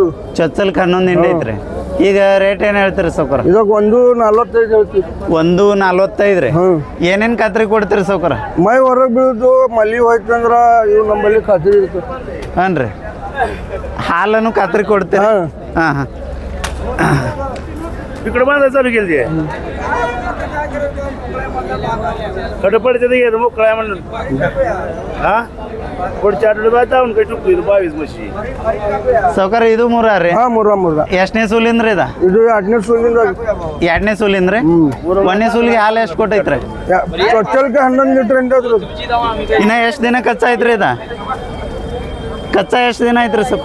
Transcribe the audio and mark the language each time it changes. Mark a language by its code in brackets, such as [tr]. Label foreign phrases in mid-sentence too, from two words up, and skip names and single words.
[kn] ಚೊಚ್ಚಲ್ಗೆ 11 ಹಿಂಡಿ ಐತ್ರಿ ಈಗ ರೇಟ್ ಏನು ಹೇಳ್ತೀರಿ ಸಾವ್ಕಾರ ಇದಕ್ಕೆ 1.45 ಹೇಳ್ತೀವಿ 1.45 ರೀ ಏನೇನು ಖಾತ್ರಿ ಕೊಡ್ತೀರಿ ಸಾವ್ಕಾರ ಮೈ ಹೊರಗೆ ಬೀಳುದು ಮಲ್ಲಿ ಹೋಯ್ತು ಅಂದ್ರೆ ಇವು ನಮ್ಮಲ್ಲಿ ಖಾತ್ರಿ ಇರ್ತದೆ ಹಾಂ ರೀ ಹಾಲನ್ನು ಖಾತ್ರಿ ಕೊಡ್ತೀರಿ ಹಾಂ [mr] इकडे बांधायचं चालू केली कडपडते येत मग काय म्हणलं हा पुढच्या आठवड्यात जाऊन काही टुकली 22 म्हशी [kn] ಸಾವ್ಕಾರ ಇದು ಮೂರಾರಿ ಮೂರ ಎಷ್ಟನೇ ಸೂಲಿಂದ್ರಿ ಇದು 2ನೇ ಸೂಲಿಂದ 2ನೇ ಸೂಲಿಂದ್ರಿ 1ನೇ ಸೂಲಿಗೆ ಹಾಲು ಎಷ್ಟು ಕೊಟ್ಟೈತ್ರಿ ಚೊಚ್ಚಲ್ಗೆ 11 ಲೀಟ್ರ್ ಹಿಂಡದ್ರಿ ಇನ್ನ ಎಷ್ಟು ದಿನ ಕಚ್ಚಾ ಐತ್ರಿ ಇದು ಕಚ್ಚಾ ಎಷ್ಟು ದಿನ ಐತ್ರಿ ಸ್ವಲ್ಪ